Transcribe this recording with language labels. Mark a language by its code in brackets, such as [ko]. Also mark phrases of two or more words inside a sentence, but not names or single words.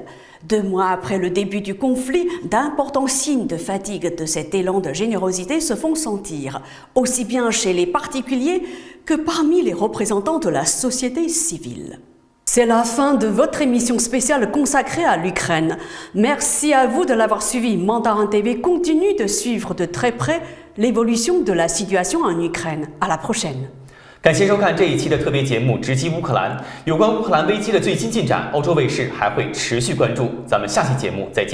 [fr] 2 mois après le début du conflit, d'importants signes de fatigue de cet élan de générosité se font sentir, aussi bien chez les particuliers que parmi les représentants de la société civile. C'est la fin de votre émission spéciale consacrée à l'Ukraine. Merci à vous de l'avoir suivi. Mandarin TV continue de suivre de très près l'évolution de la situation en Ukraine. À la prochaine. [zh] 感谢收看这一期的特别节目《直击乌克兰》，有关乌克兰危机的最新进展，欧洲卫视还会持续关注。咱们下期节目再见。